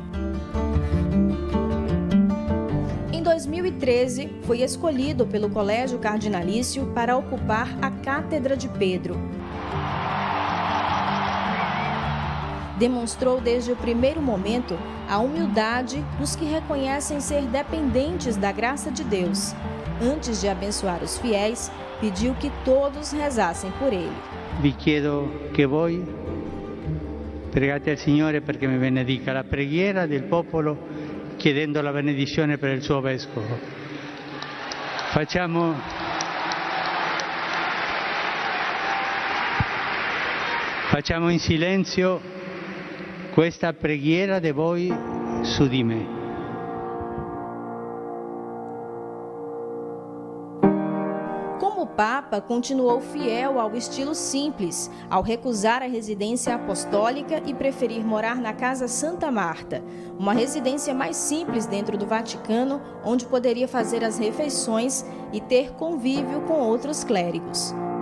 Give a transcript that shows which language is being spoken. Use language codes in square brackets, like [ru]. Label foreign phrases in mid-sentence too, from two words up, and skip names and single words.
[pt] Em 2013, foi escolhido pelo Colégio Cardinalício para ocupar a Cátedra de Pedro. Demonstrou desde o primeiro momento a humildade dos que reconhecem ser dependentes da graça de Deus. Antes de abençoar os fiéis, pediu que todos rezassem por ele. [it] Vi chiedo che voi pregate al Signore perché mi benedica. La preghiera del popolo chiedendo la benedizione per il suo vescovo. Facciamo in silenzio questa preghiera di voi su di me. [pt] Como Papa, continuou fiel ao estilo simples, ao recusar a residência apostólica e preferir morar na Casa Santa Marta, uma residência mais simples dentro do Vaticano, onde poderia fazer as refeições e ter convívio com outros clérigos.